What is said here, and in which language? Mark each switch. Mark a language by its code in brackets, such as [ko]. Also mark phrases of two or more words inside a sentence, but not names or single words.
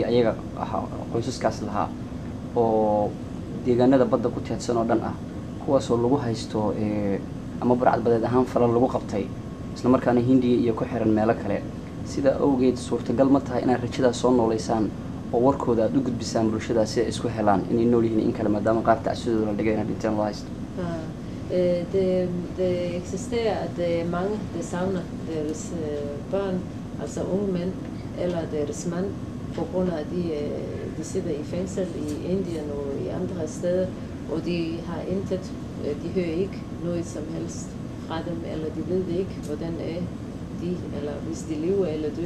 [so] ayaga ahaa qoysaskaas lahaa oo deegaanada badda ku teedsan oo dhan ah kuwaasoo lagu haysto ama burcad badeed ahaan falal lagu qabtay isla markaana Hindiya iyo ku xiran meelo kale sida awgeed suurtagal ma tahay inaad rajada soo nooleysaan oo warkooda aad u gudbisaan bulshada si ay isku helaan inay nool yihiin in kale maadaama qaar tacsidooda la dhigay inay dhinteen loo haysto. [da] Det eksisterer, at mange der savner deres børn, altså unge mænd eller deres mand, på grund af de sidder i fængsel i Indien og i andre steder, og de har intet, de hører ikke noget som helst fra dem, eller de ved ikke, hvordan de, eller hvis de lever eller dør.